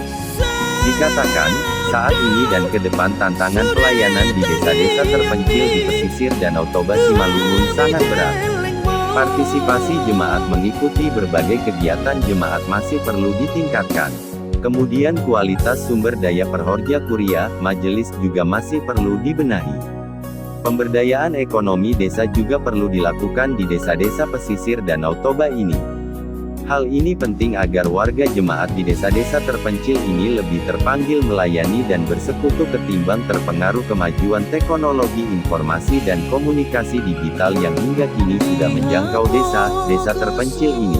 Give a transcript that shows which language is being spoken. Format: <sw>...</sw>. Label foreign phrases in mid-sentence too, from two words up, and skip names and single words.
<id>Dikatakan, saat ini dan ke depan tantangan pelayanan di desa-desa terpencil di pesisir Danau Toba Simalungun sangat berat. Partisipasi jemaat mengikuti berbagai kegiatan jemaat masih perlu ditingkatkan. Kemudian kualitas sumber daya perhorja kuria, majelis juga masih perlu dibenahi. Pemberdayaan ekonomi desa juga perlu dilakukan di desa-desa pesisir Danau Toba ini. Hal ini penting agar warga jemaat di desa-desa terpencil ini lebih terpanggil melayani dan bersekutu ketimbang terpengaruh kemajuan teknologi informasi dan komunikasi digital yang hingga kini sudah menjangkau desa-desa terpencil ini.</id>